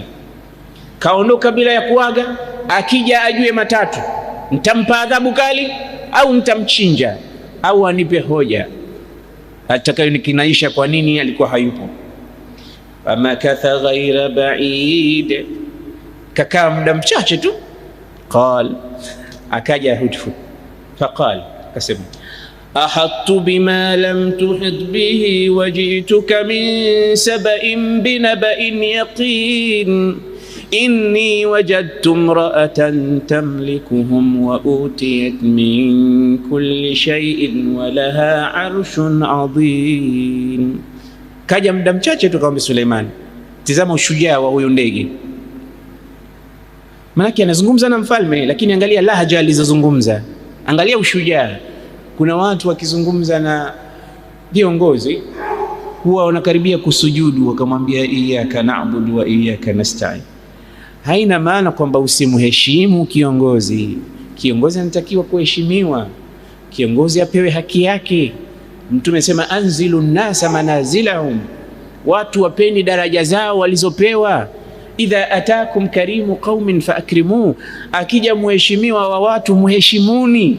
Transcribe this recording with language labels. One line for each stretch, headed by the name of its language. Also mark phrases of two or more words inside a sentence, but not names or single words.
Swahili: Kaondoka bila ya kuaga, akija ajue matatu: nitampa adhabu kali, au nitamchinja, au anipe hoja atakayonikinisha kwa nini alikuwa hayupo.
Arabic: فمكث غير بعيد,
Swahili: kakaa muda mchache tu.
Arabic: Qal, akaja Hudhud. Faqal, kasema أحطت بما لم تحط به وجئتك من سبإ بنبإ يقين إني وجدت امرأة تملكهم وأوتيت من كل شيء ولها عرش عظيم.
Swahili: Kaja muda mchache tu kaomba Suleiman. Tizama ushujaa wa huyo ndege, maana anazungumza na mfalme, lakini angalia lahja alizozungumza, angalia ushujaa. Kuna watu wakizungumza na viongozi huwa wanakaribia kusujudu, wakamwambia
Arabic: إياك نعبد وإياك نستعين.
Swahili: Haina maana kwamba usimheshimu kiongozi. Kiongozi anatakiwa kuheshimiwa, kiongozi apewe haki yake. Mtume sema
Arabic: أنزلوا الناس منازلهم,
Swahili: watu wapeni daraja zao walizopewa.
Arabic: إذا أتاكم كريم قوم فأكرموا,
Swahili: akija muheshimiwa wa watu muheshimuni.